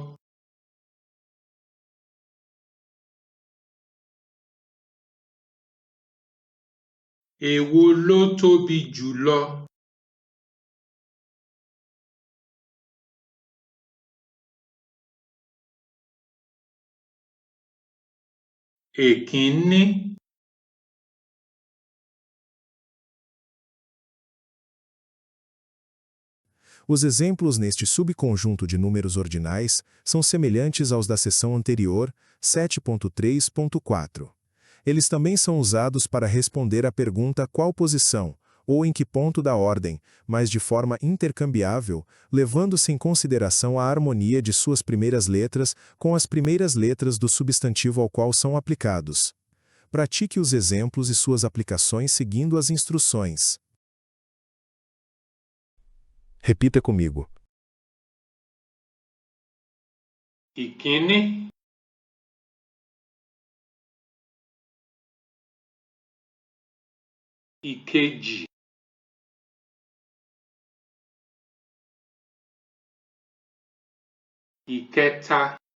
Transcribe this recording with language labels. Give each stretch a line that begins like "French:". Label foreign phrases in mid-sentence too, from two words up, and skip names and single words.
Yoruba: Èwo ló tóbi jùlọ? Èkínní.
Portuguese: Os exemplos neste subconjunto de números ordinais são semelhantes aos da seção anterior, 7.3.4. Eles também são usados para responder à pergunta qual posição, ou em que ponto da ordem, mas de forma intercambiável, levando-se em consideração a harmonia de suas primeiras letras com as primeiras letras do substantivo ao qual são aplicados. Pratique os exemplos e suas aplicações seguindo as instruções. Repita comigo.
Yoruba: Ìkíní. Ìkejì. Ìkẹta.